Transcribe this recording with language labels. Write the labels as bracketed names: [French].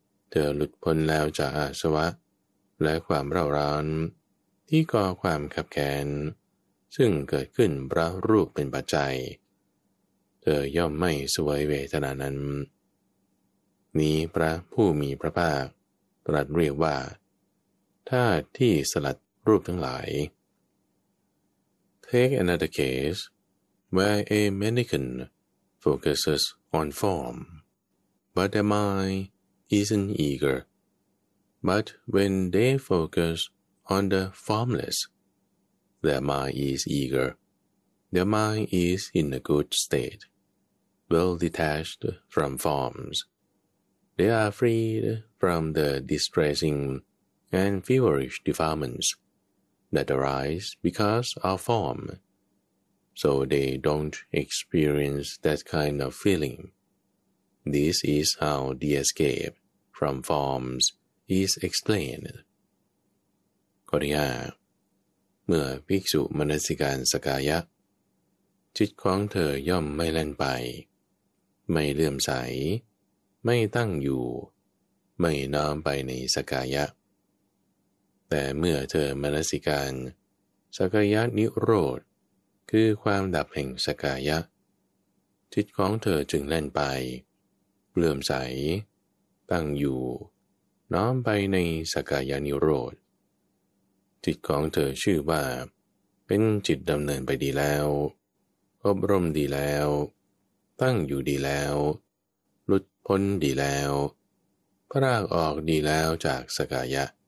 [Thai] เธอหลุดพ้นแล้วจากอาสวะและความเร่าร้อนที่ก่อความขับแค้นซึ่งเกิดขึ้นเพราะรูปเป็นปัจจัยเธอย่อมไม่สวยเวทนานั้นนี้พระผู้มีพระภาคตรัสเรียกว่าธาตุที่สลัดรูปทั้งหลาย [English] Take another case where a mendicant focuses on form, but their mind isn't eager. But when they focus on the formless, their mind is eager. Their mind is in a good state, well detached from forms. They are freed from the distressing and feverish defilements that arise because of form. So they don't experience that kind of feeling. This is how the escape from forms is explained. [Thai] ข้อที่ 5 เมื่อภิกษุมนสิการสกายะจิตของเธอย่อมไม่แล่นไปไม่เลื่อมใสไม่ตั้งอยู่ไม่น้อมไปในสกายะ แต่เมื่อเธอมนสิการสกายะนิโรธคือความดับแห่งสกายะจิตของเธอจึงแล่นไปเลื่อมใสตั้งอยู่น้อมไปในสกายะนิโรธจิตของเธอชื่อว่าเป็นจิตดำเนินไปดีแล้วอบรมดีแล้วตั้งอยู่ดีแล้วหลุดพ้นดีแล้วพรากออกดีแล้วจากสกายะ